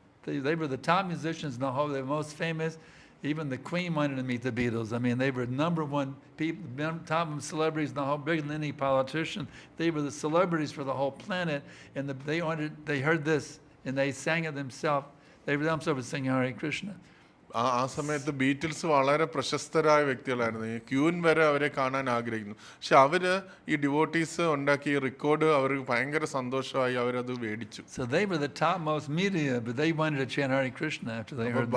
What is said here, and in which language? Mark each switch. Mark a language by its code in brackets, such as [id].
[en] They were the top musicians in the whole, they were most famous. Even the Queen wanted to meet the Beatles. I mean, they were #1 people, top celebrities in the whole, bigger than any politician. They were the celebrities for the whole planet. And they heard this and they sang it themselves. They themselves would sing Hare Krishna. [ml] ആ സമയത്ത് Beatles വളരെ പ്രശസ്തരായ വ്യക്തികളായിരുന്നു. ഈ queen വരെ അവരെ കാണാൻ ആഗ്രഹിക്കുന്നു. പക്ഷെ അവര് ഈ ഡിവോട്ടീസ് ഉണ്ടാക്കിയ റെക്കോർഡ് അവർക്ക് ഭയങ്കര സന്തോഷമായി, അവരത് മേടിച്ചു. [en] So they were the topmost media, but they wanted to chant Hare Krishna after they heard this.